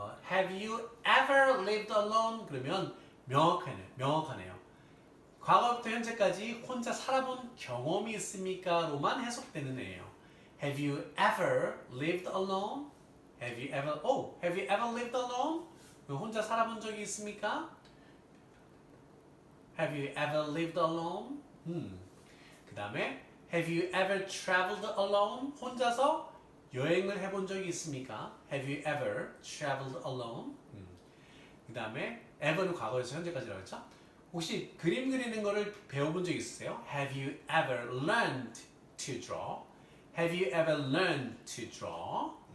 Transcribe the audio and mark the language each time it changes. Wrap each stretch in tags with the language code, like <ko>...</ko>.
<en>Have you ever lived alone?</en> <ko>그러면 명확하네요. 과거부터 현재까지 혼자 살아본 경험이 있습니까? 로만 해석되는 애예요.</ko> <en>Have you ever lived alone? Have you ever lived alone?</en> <ko>혼자 살아본 적이 있습니까?</ko> <en>Have you ever lived alone?</en> <ko>그 다음에</ko> <en>Have you ever traveled alone?</en> <ko>혼자서 여행을 해본 적이 있습니까?</ko> <en>Have you ever traveled alone?</en> <ko>그 다음에 ever는 과거에서 현재까지라고 했죠? 혹시 그림 그리는 거를 배워본 적 있으세요?</ko> <en>Have you ever learned to draw? Have you ever learned to draw?</en>